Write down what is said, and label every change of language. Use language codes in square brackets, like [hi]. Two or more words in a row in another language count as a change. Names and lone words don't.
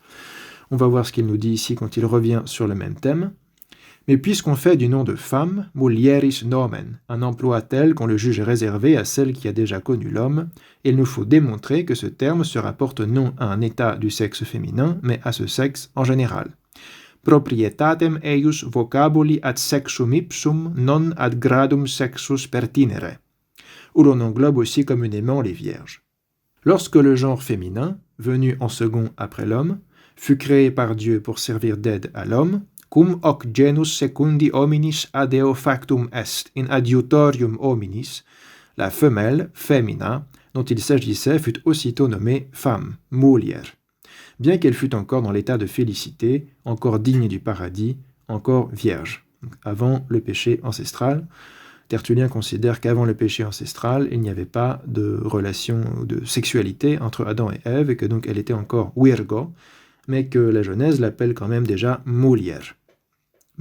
[fr] On va voir ce qu'il nous dit ici quand il revient sur le même thème. Mais puisqu'on fait du nom de femme, [la] mulieris nomen, [fr] un emploi tel qu'on le juge réservé à celle qui a déjà connu l'homme, il nous faut démontrer que ce terme se rapporte non à un état du sexe féminin, mais à ce sexe en général. [la] Proprietatem eius vocabuli ad sexum ipsum non ad gradum sexus pertinere, [fr] où l'on englobe aussi communément les vierges. Lorsque le genre féminin, venu en second après l'homme, fut créé par Dieu pour servir d'aide à l'homme, [la] cum hoc genus secundi hominis ad eo factum est in adiutorium hominis, [fr] la femelle, femina, dont il s'agissait fut aussitôt nommée femme, mulier, bien qu'elle fût encore dans l'état de félicité, encore digne du paradis, encore vierge. Donc, avant le péché ancestral, Tertullien considère qu'avant le péché ancestral, il n'y avait pas de relation de sexualité entre Adam et Ève, et que donc elle était encore virgo, mais que la Genèse l'appelle quand même déjà mulier.